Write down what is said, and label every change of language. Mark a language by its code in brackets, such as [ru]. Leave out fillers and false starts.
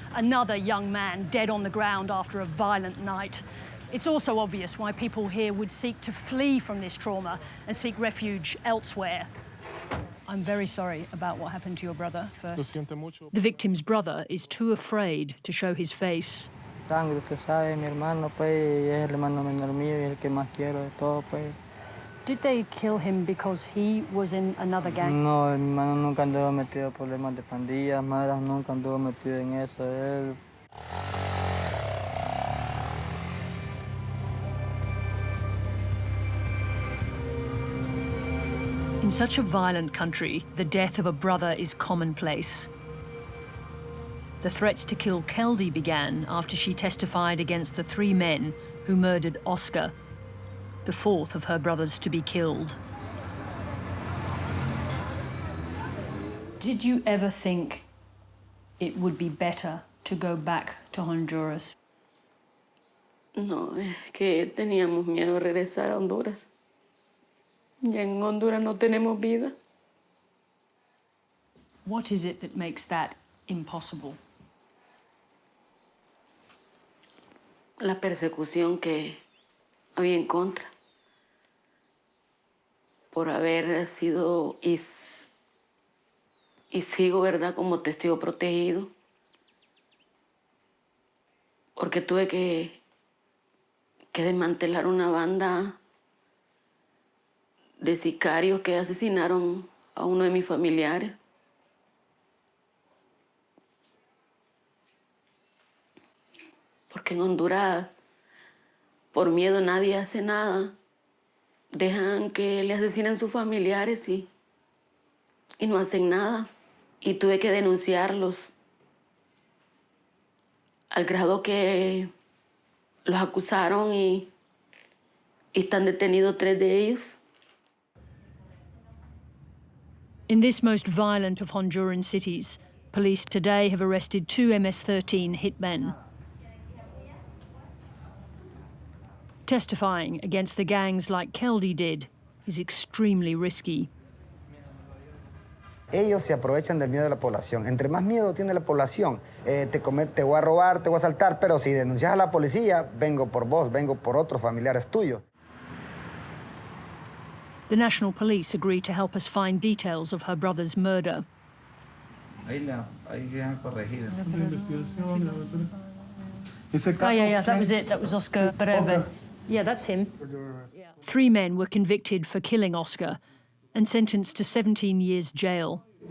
[en] Another young man dead on the ground after a violent night. It's also obvious why people here would seek to flee from this trauma and seek refuge elsewhere. I'm very sorry about what happened to your brother first. The victim's brother is too afraid to show his face. [es] Sangre, usted sabe, mi hermano, pues, y es el hermano menor mío y el que más quiero de todo, pues. [en] Did they kill him because he was in another gang? [es] No, mi hermano nunca anduvo metido en problemas de pandillas, malas, nunca anduvo metido en eso. Él... [en] In such a violent country, the death of a brother is commonplace. The threats to kill Keldy began after she testified against the 3 men who murdered Oscar, the 4th of her brothers to be killed. Did you ever think it would be better to go back to Honduras? [es] No, es que teníamos miedo de regresar a Honduras. Ya en Honduras no tenemos vida. [en] What is it that makes that impossible? [es] La persecución que había en contra. por haber sido y sigo, ¿verdad?, como testigo protegido, porque tuve que desmantelar una banda de sicarios que asesinaron a uno de mis familiares. Porque en Honduras, por miedo, nadie hace nada. Dejan que le asesinen sus familiares y no hacen nada. Y tuve que denunciarlos al grado que los acusaron y están detenidos 3 de ellos. [en] In this most violent of Honduran cities, police today have arrested 2 MS-13 hitmen. Testifying against the gangs like Keldy did is extremely risky. [es] Ellos se aprovechan del miedo de la población. Entre más miedo tiene la población, te voy a robar, te voy a asaltar, pero si denuncias a la policía, vengo por vos, vengo por otros familiares tuyos. [en] The National Police agreed to help us find details of her brother's murder. Yeah, that was it. That was Oscar Bareve. Yeah, that's him. 3 men were convicted for killing Oscar and sentenced to 17 years jail.